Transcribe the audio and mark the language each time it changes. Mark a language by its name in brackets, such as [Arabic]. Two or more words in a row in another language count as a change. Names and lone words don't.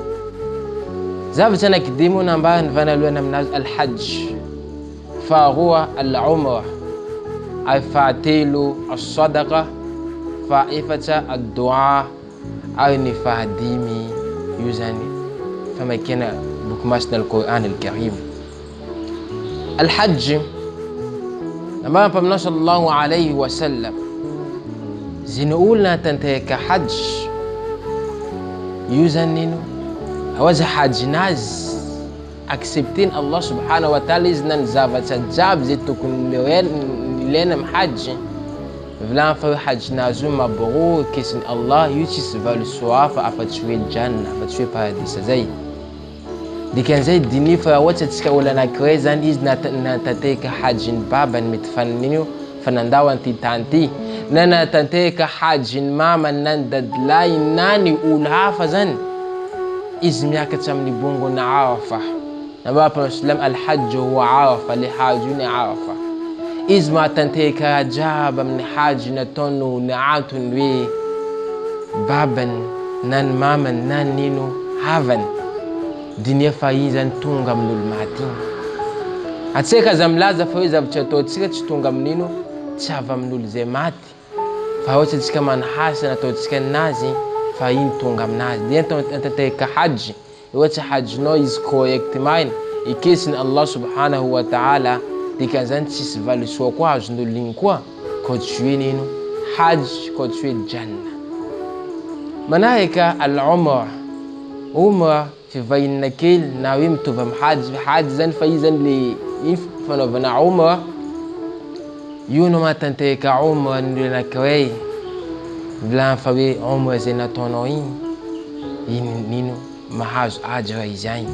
[Malagasy] Zavatsy anaky 5 moa nambany vanalohany aminazy al-hajj, faharoa al-umra, fahatelo as-sadaqa, fahaefatra ad-dua ary ny fahadimy io zany famakena boky masina al-Qur'an al-Karim. Al-hajj nambany mpaminao [Arabic] sallallahu alayhi wa sallam [Malagasy] ziny olona tanteraka hajj io zany nino awaza hajinazy accepteny [Arabic] Allah subhanahu wa ta'ala [Malagasy] izy nany zavatsy jiaby zay tokony ilaina amin'ny hajj vilany fa hoe hajinazy io mabrur kesiny Allah io tsisy valosoa fa afatsy hoe janna afatsy hoe paradisa zay. Dikan'izay dini fa raha ohatsy atsika olo anankiray zany izy natanteraka hajiny babany mety fanan'io fa nandao anty tany ty na natanteraka hajiny mamany na ny dadilahy na ny olo hafa zany izy miakatra amin'ny bongona Arafa. Nambany Mpamosolo [Arabic] al-hajj huwa Arafa, [Malagasy] le hajj io ny Arafa. Izy mahatanteraka raha jiaby amin'ny hajj nataony ny antony hoe babany na ny mamany na ny nino havany dinia fa izy zany tonga amin'olo maty. Atsika aza milaza fa hoe zavatra ataontsika tsy tonga amin'ino tsy avy amin'olo zay maty fa ohatsy atsika manahasana ataontsika aminazy fa iny tonga aminazy. Dia tanteraka hajj ohatsy hajjinao izy correct marina ikesiny [Arabic] Allah subhanahu wa ta'ala [Malagasy] dikan'izany tsisy valosoa koa azon'olo igny koa koa tsy hoe nino hajj koa tsy hoe janna. Manahaka al-umra, umra fivahinana kely na hoe mitovy amin'ny hajj zany fa izy zany le iny fanaovana umra io no mahatanteraka umra ny anankiray vilany fa hoe umra zay nataonao iny nino mahazo ajra izy agny.